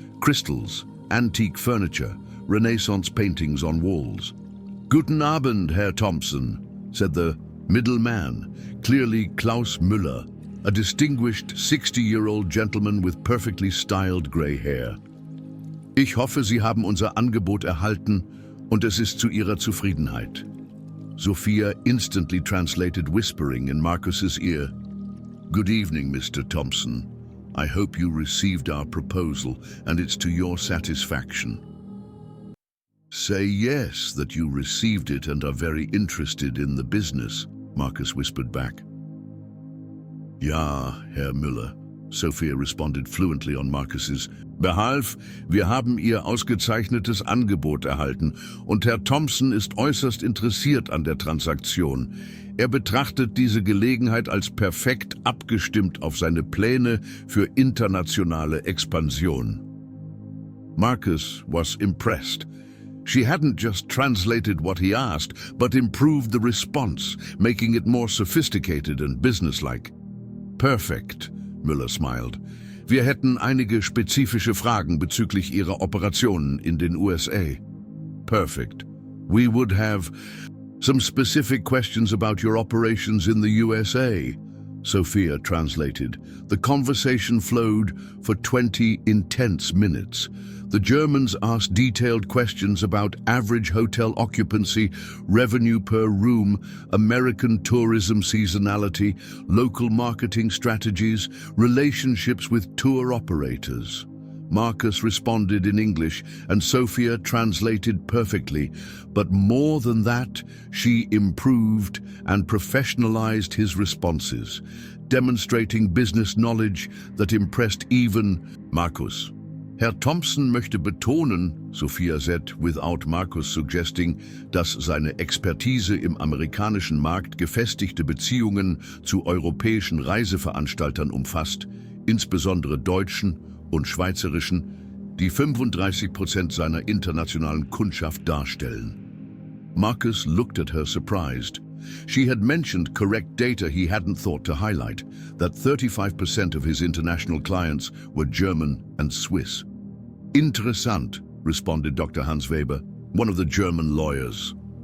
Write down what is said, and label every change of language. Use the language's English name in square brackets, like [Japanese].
[English] Crystals, antique furniture, Renaissance paintings on walls. [German] Guten Abend, Herr Thompson, [English] said the middle man, clearly Klaus Müller, a distinguished 60-year-old gentleman with perfectly styled grey hair. [German] Ich hoffe, Sie haben unser Angebot erhalten und es ist zu Ihrer Zufriedenheit. [English] Sophia instantly translated, whispering in Marcus's ear. Good evening, Mr. Thompson. I hope you received our proposal and it's to your satisfaction. Say yes, that you received it and are very interested in the business, Marcus whispered back. [German] Ja, Herr Müller, [English] Sophia responded fluently on Marcus's Behalf. [German] Wir haben Ihr ausgezeichnetes Angebot erhalten und Herr Thompson ist äußerst interessiert an der Transaktion. Er betrachtet diese Gelegenheit als perfekt abgestimmt auf seine Pläne für internationale Expansion. [English] Marcus was impressed. She hadn't just translated what he asked, but improved the response, making it more sophisticated and businesslike. Perfect, Müller smiled. [German] Wir hätten einige spezifische Fragen bezüglich Ihrer Operationen in den USA. [English] Perfect. We would have some specific questions about your operations in the USA, Sophia translated. The conversation flowed for 20 intense minutes. The Germans asked detailed questions about average hotel occupancy, revenue per room, American tourism seasonality, local marketing strategies, relationships with tour operators. Marcus responded in English and Sophia translated perfectly, but more than that, she improved and professionalized his responses, demonstrating business knowledge that impressed even Marcus. [German] Herr Thompson möchte betonen, [English] Sophia said, without Marcus suggesting, [German] dass seine Expertise im amerikanischen Markt gefestigte Beziehungen zu europäischen Reiseveranstaltern umfasst, insbesondere deutschen und schweizerischen, die 35% seiner internationalen Kundschaft darstellen. [English] Marcus looked at her surprised. She had mentioned correct data he hadn't thought to highlight, that 35% of his international clients were German and Swiss. Interessant, responded Dr. Hans Weber, one of the German lawyers.